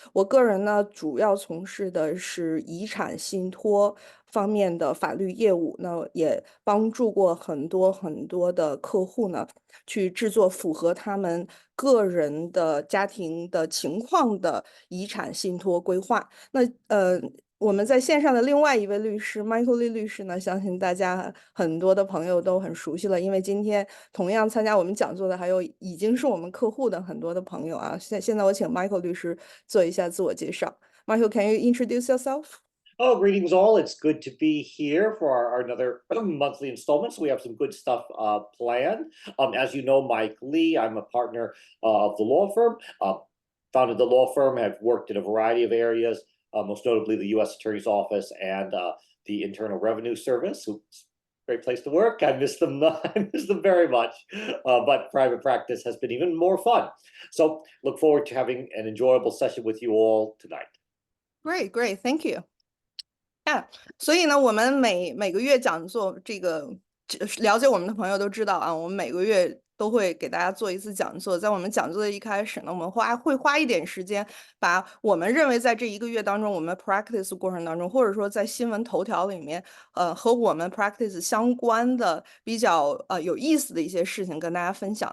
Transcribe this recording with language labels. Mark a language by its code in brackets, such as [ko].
[zh] 我个人呢，主要从事的是遗产信托方面的法律业务，那也帮助过很多很多的客户呢，去制作符合他们个人的家庭的情况的遗产信托规划。我们在线上的另外一位律师 Michael Lee 律师呢，相信大家很多的朋友都很熟悉了，因为今天同样参加我们讲座的还有已经是我们客户的很多的朋友啊。现在我请 Michael 律师做一下自我介绍。 [en] Michael, can you introduce yourself? Oh, greetings all. It's good to be here for our another monthly installment. So we have some good stuff planned. As you know, Mike Lee, I'm a partner of the law firm, founded the law firm, have worked in a variety of areas, most notably the U.S. Attorney's Office and the Internal Revenue Service. Great place to work. I miss them. I miss them very much. But private practice has been even more fun. So look forward to having an enjoyable session with you all tonight. Great, great, thank you. [zh] 所以呢，我们每个月讲座，了解我们的朋友都知道啊，我们每个月都会给大家做一次讲座。在我们讲座的一开始呢，我们会花一点时间，把我们认为在这一个月当中，我们 practice 过程当中，或者说在新闻头条里面，和我们 practice 相关的比较有意思的一些事情跟大家分享。